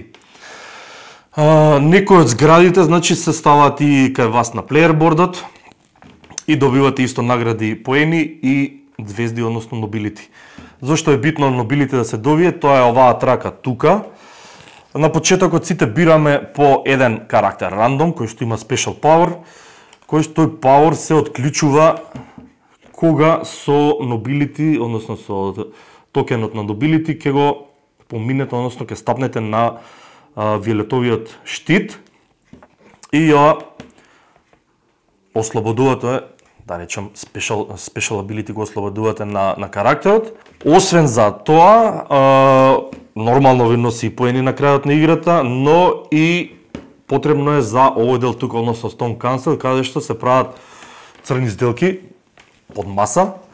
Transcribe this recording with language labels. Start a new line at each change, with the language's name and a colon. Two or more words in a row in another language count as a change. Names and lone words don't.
Macedonian: Некој од зградите, значи се ставаат и кај вас на плеербордот и добивате исто награди, поени и звезди, односно nobility. Зошто е битно nobility да се добие? Тоа е оваа трака тука. На почетокот сите бираме по еден карактер рандом, кој што има
English: special power,
Macedonian: кој што тој power се отклучува кога со nobility, односно со токенот на nobility ќе го поминете, односно ќе стапнете на виолетовиот штит и ја ослободувате, да речем,
English: special ability
Macedonian: го ослободувате на карактерот. Освен за тоа, нормално ви носи и поени на крајот на играта, но и потребно е за овој дел тука, односно Stone Council, каде што се прават црни сделки под маса,